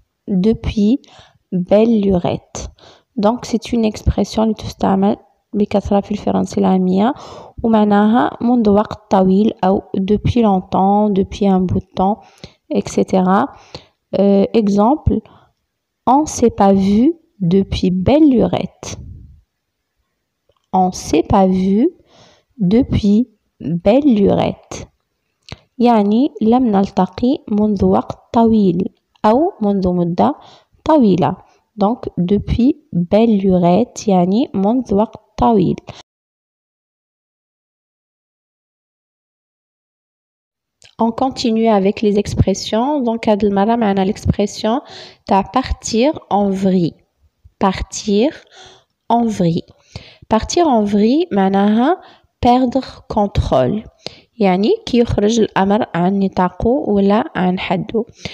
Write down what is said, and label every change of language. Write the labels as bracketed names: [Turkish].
[French] depuis belle lurette. donc c'est une expression [Arabic] اللي تستعمل بكثرة في الفرنسية العامية ومعناها منذ وقت طويل أو [French] depuis longtemps, depuis un bout de temps, etc. exemple, on s'est pas vu depuis belle lurette. on s'est pas vu depuis belle lurette. [Arabic] يعني لم نلتقي منذ وقت طويل أو منذ مدة طويلة. [French] donc depuis belle lurette [Arabic] يعني منذ وقت طويل. [French] On continue avec les expressions. donc [Arabic] هاد المرة معنا [French] l'expression تاع partir en vrille. partir en vrille. partir en vrille معناها perdre contrôle. [Arabic] يعني كي يخرج الأمر عن نطاقه ولا عن حده.